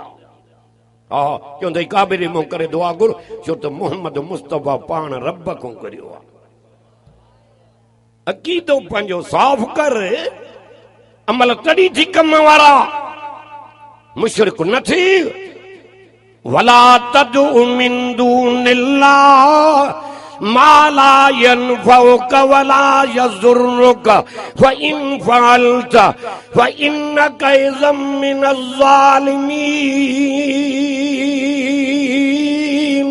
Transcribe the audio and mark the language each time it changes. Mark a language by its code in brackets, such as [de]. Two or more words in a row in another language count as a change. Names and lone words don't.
[sd] हा चवंदई काबे ॾे मुंहुं करे दुआ घुर, छो त मोहम्मद मुस्तफ़ा पाण रब खां करियो आहे। अक़ीदो पंहिंजो साफ़ कर, अमल तॾहिं थी कम वारा, मुशरिक न थी। [ar] ولا تدع من دون الله ما لا ينفعك ولا يضرك فإن فعلت فإنك إذا من الظالمين.